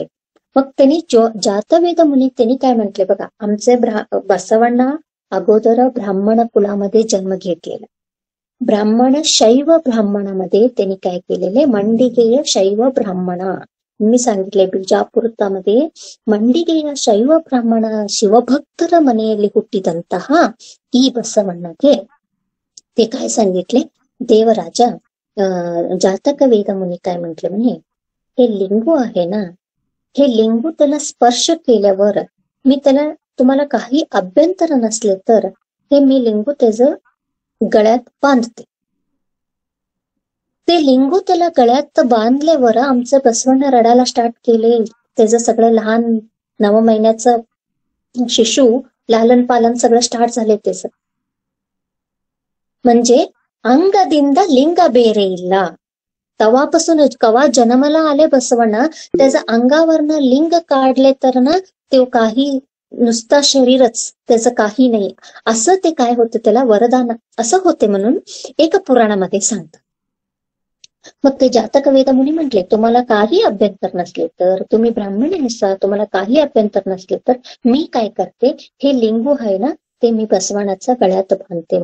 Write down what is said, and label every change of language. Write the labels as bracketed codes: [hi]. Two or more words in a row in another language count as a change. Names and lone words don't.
[mr] मग त्यांनी जातवेद मुनी त्यांनी काय म्हटले बघा, आमचे बसवांना अगोदर ब्राह्मण कुलामध्ये जन्म घेतलेला. ब्राह्मण शैव ब्राह्मणामध्ये त्यांनी काय केलेले, मंडिकेय शैव ब्राह्मणा मी सांगितले बिजापुरतामध्ये मंडिಗೆಯ [kn] ಶೈವ ಬ್ರಾಹ್ಮಣ ಶಿವಭಕ್ತರ ಮನೆಯಲ್ಲಿ ಹುಟ್ಟಿದಂತಹ ಈ ಬಸವಣ್ಣಗೆ [mr] ते काय सांगितले, देवराजा जातक वेद मुनी काय म्हटले म्हणे, हे लिंगू आहे ना, हे लिंगू त्याला स्पर्श केल्यावर मी त्याला तुम्हाला काही अभ्यंतर नसले तर हे मी लिंगू त्याचं गळ्यात बांधते. ते लिंगू त्याला गळ्यात बांधल्यावर आमचं बसवಣ್ण रडायला स्टार्ट केले. त्याचं सगळं लहान 9 महिन्याचं शिशु लालन पालन सगळं स्टार्ट झाले त्याचं. [kn] म्हणजे अंगದಿಂದ लिंग ಬೇರೆ ಇಲ್ಲ. [mr] तेव्हापासून कवा जन्माला आले बसवಣ್ण त्याच्या अंगावरनं लिंग काढले तर ना ते काही नुसता शरीरच, त्याचं काही नाही असं ते काय होतं, त्याला वरदान असं होते म्हणून एक पुराणामध्ये सांगतात. मग ते जातक वेद मुनी म्हटले, तुम्हाला काही अभ्यंतर नसले तर, तुम्ही ब्राह्मण असा, तुम्हाला काही अभ्यंतर नसले तर मी काय करते, हे लिंगू आहे ना ते मी बसवण्याचा गळ्यात बांधते.